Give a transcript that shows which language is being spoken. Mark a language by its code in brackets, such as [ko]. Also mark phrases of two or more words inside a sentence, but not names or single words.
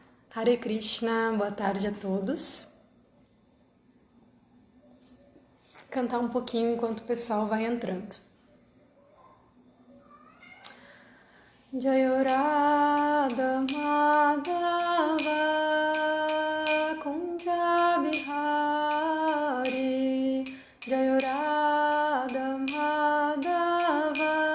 [sa] Hare Krishna, [pt] boa tarde a todos. Cantar um pouquinho enquanto o pessoal vai entrando. [sa] Jaya Radha Madhava Kunja Bihari Jaya Radha Madhava